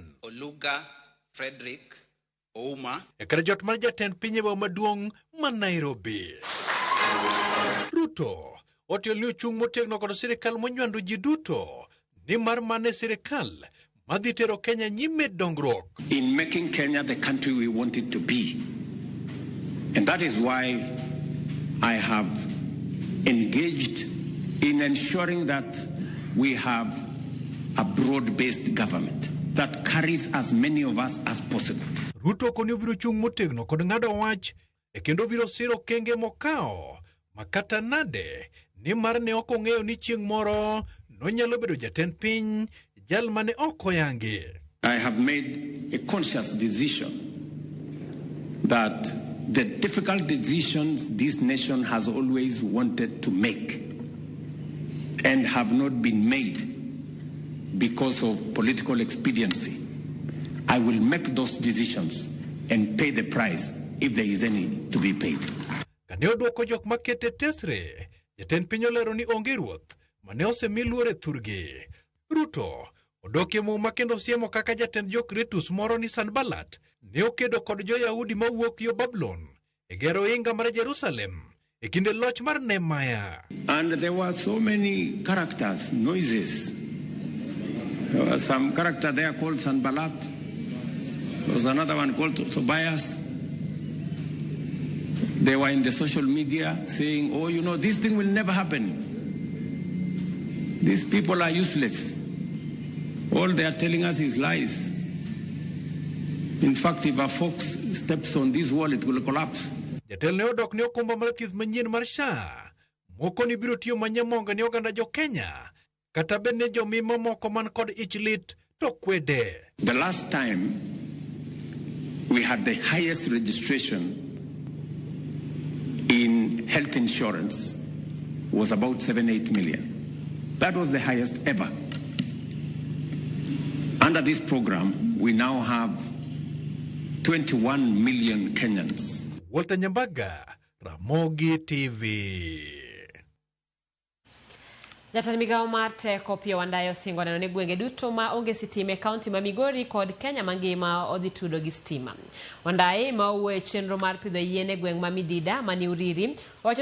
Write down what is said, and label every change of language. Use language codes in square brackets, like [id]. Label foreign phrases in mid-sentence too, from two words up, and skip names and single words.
[luo] Oluga Frederick Ouma. E kar jot mar jatend piny maduong' ma Nairobi. Ruto otiel ni ochung' motegno kod sirkal monywando ji duto ni mar mane sirkal madhi tero Kenya nyime dongruok. [en] In making Kenya the country we want it to be. And that is why I have engaged in ensuring that we have a broad-based government that carries as many of us as possible. [luo] Ruto koni obiro chung' motegno kod ng'ado wach e kendo biro siro kenge mokao makata nade ni mar ne ok ong'eyo ni chieng' moro nonyalo bedo jatend piny jal mane ok oyangi. [en] I have made a conscious decision that the difficult decisions this nation has always wanted to make and have not been made because of political expediency, I will make those decisions and pay the price if there is any to be paid. [luo] Kane oduoko jok makete tesre, jatend piny olero ni onge ruoth mane osemi luore thurgi. Ruto odokie muma kendo siemo kaka jatend jokritus moro ni Sanbalat ne okedo kod jo-Yahudi mawuok yo Babylon e gero inga mar Jerusalem e kinde loch mar Nehemiah. [en] And there were so many characters, noises. There was some character there called Sanbalat. There was another one called Tobias. They were in the social media saying, oh, you know, this thing will never happen. These people are useless. All they are telling us is lies. In fact, if a fox steps on this wall, it will collapse. [luo] Jatel ne odok ne okumba mar thieth manyien mar SHA. Moko ni biro tiyo manyamonga ne oganda jokenya. Kata bende jomimo moko man kod ichlit to kwede. [en] The last time we had the highest registration in health insurance was about 7-8 million. That was the highest ever. Under this program, we now have 21 million Kenyans. Walter Nyambaga, Ramogi TV. [luo] Jatend migao mar teko pia wandayo singo neno ni gwenge duto ma onge sitime kaunti ma Migori kod Kenya mangima odhi tudo gi stima. Wandaye ma uwe chenro mar pidho yien e gweng' ma Midida mani Uriri